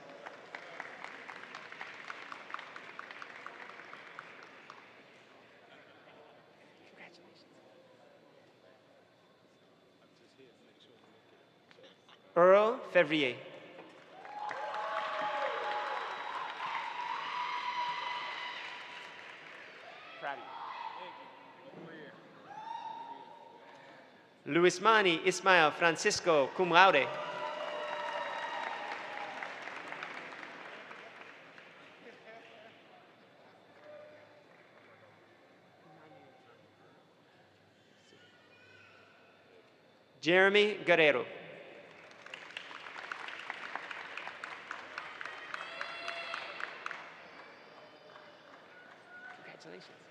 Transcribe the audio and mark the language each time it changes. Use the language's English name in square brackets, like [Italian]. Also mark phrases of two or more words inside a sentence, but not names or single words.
[English] Earl Fevrier. Luismani Ismael Francisco, cum laude. Jeremy Guerrero. Congratulations.